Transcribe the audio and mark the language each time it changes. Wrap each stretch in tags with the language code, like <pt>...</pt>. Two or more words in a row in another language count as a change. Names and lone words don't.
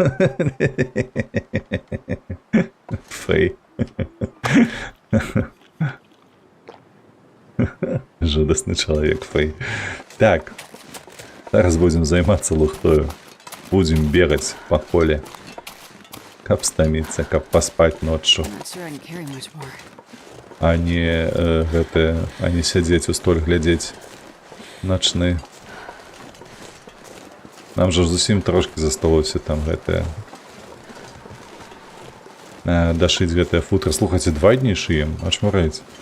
<be>Фэй. Жудасны чалавек, Фэй. Так, зараз будзем займацца лухтою. Будзем бегаць па поле. Каб стаміцца, каб паспаць ноччу.</be> <en>I'm not sure I can carry much more.</en> <be>А не сядзець у столь глядзець начны. Нам жа зусім трошкі засталося там гэтае. Дашыць гэтае футра. Слухайце, 2 дні шыем, ачмурэць.</be>